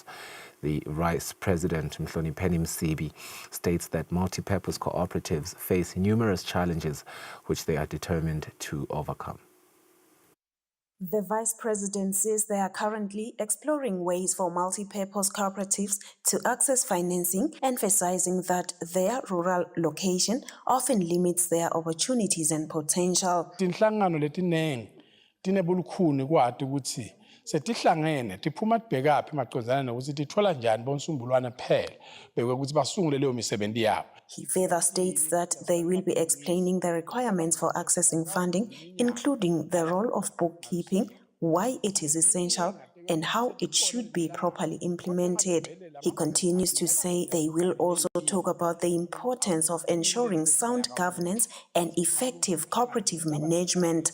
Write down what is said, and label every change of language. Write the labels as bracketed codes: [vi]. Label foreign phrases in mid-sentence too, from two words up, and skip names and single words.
[en] The Vice President, Mhlonipheni Msibi, states that multi-purpose cooperatives face numerous challenges which they are determined to overcome. The Vice President says they are currently exploring ways for multi-purpose cooperatives to access financing, emphasizing that their rural location often limits their opportunities and potential. [ss] Tinhlangano letinengi tinebulukhuni kwati ukuthi setihlangene tiphuma tibhekaphi maqondana nokuthi tithola njani bonsumbulwana phela bekwekuthi basungule leyo misebenzi yabo. [en] He further states that they will be explaining the requirements for accessing funding, including the role of bookkeeping, why it is essential, and how it should be properly implemented. He continues to say they will also talk about the importance of ensuring sound governance and effective cooperative management.